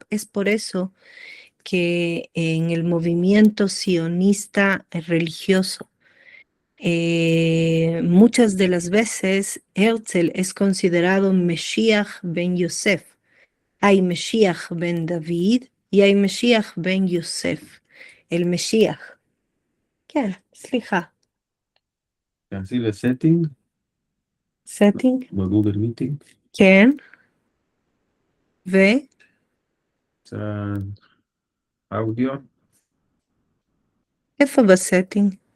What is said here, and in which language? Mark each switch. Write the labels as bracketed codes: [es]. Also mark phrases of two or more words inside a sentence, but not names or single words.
[es] Es por eso que en el movimiento sionista religioso, muchas de las veces Herzl es considerado Mesías ben Yosef. Hay Mesías ben David y hay Mesías ben Yosef. El Mesías. [he] כן, סליחה. תעשי לסטינג setting, בגוגל מיטינג. כן, ו... קצת אודיו. איפה בסטינג?